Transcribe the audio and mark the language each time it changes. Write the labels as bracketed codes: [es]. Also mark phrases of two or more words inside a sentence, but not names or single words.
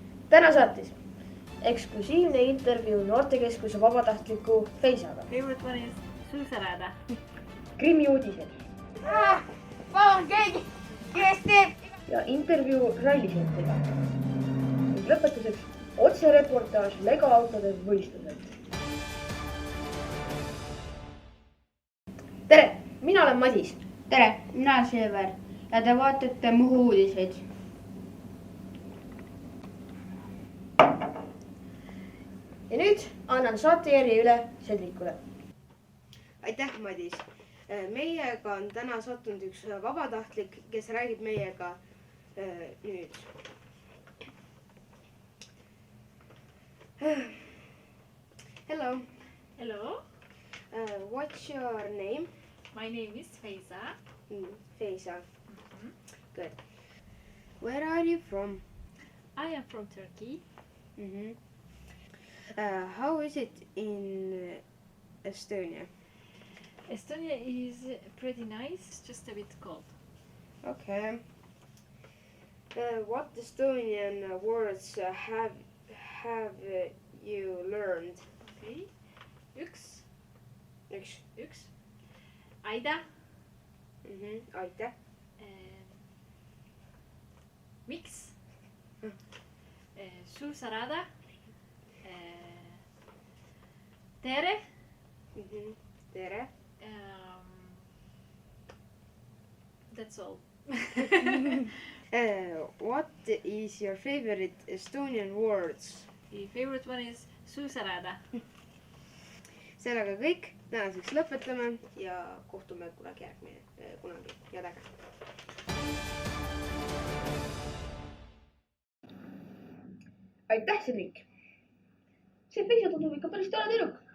[et] täna saatis eksklusiivne intervjuu noortekeskuse vabatahtliku Feisaga. [en] Favorite one is suusarada. [et] Krimmi uudised. Palun keegi, kes teeb. Ja intervjuu rallisõitjaga. Ning lõpetuseks otsereportaaž Lego autode võistluselt. Tere, mina olen Madis. Tere, mina olen Sever ja te vaatate Muhu uudiseid. Ja nüüd annan saatejärje üle Sedrikule. Aitäh, Madis. Meiega on täna sattunud üks vabatahtlik, kes räägib meiega nüüd. [en] Hello. Hello, What's your name? my name is Feisa. Feisa. Good. Where are you from? I am from Turkey. How is it in Estonia? Estonia is pretty nice, just a bit cold. Okay. What Estonian words have you learned? [et] Okay. Üks. Üks. Aida. Aitäh. Miks. Suusarada. Tere. Tere. [en] That's all. What is your favorite Estonian words? The favorite one is suusarada. [et] Sellega kõik, tänaseks lõpetame ja kohtume kunagi ja täna. Aitäh, Sedrik. See Feisa tundub ikka päris tore tüdruk.